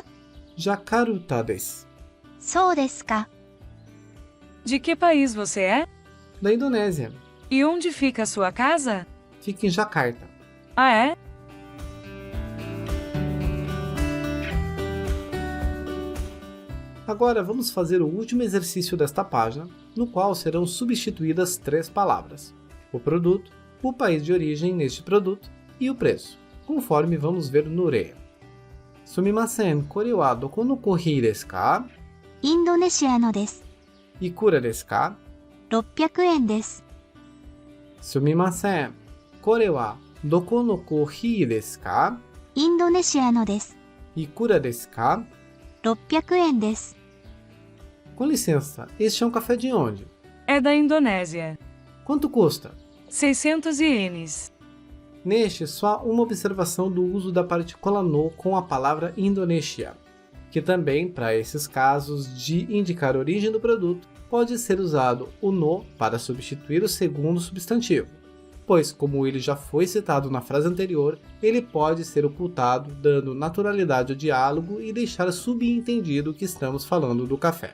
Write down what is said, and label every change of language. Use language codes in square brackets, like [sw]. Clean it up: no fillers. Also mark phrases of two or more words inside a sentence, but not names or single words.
[ja] ジャカルタです. そうですか。 [pt] De que país você é? Da Indonésia. E onde fica a sua casa? Fica em Jakarta. Ah, é? Agora vamos fazer o último exercício desta página, no qual serão substituídas 3 palavras: o produto, o país de origem neste produto e o preço, conforme vamos ver no re. [ja] すみません、これはどこのコーヒーですか? インドネシアのです。いくらですか? 600円です。すみません、これはどこのコーヒーですか? インドネシアのです。いくらですか? 600円です。 [pt] Com licença, este é um café de onde? É da Indonésia. Quanto custa? 600 ienes. Neste, só uma observação do uso da partícula no com a palavra Indonésia, que também, para esses casos de indicar a origem do produto, pode ser usado o no para substituir o segundo substantivo, pois, como ele já foi citado na frase anterior, ele pode ser ocultado, dando naturalidade ao diálogo e deixar subentendido que estamos falando do café.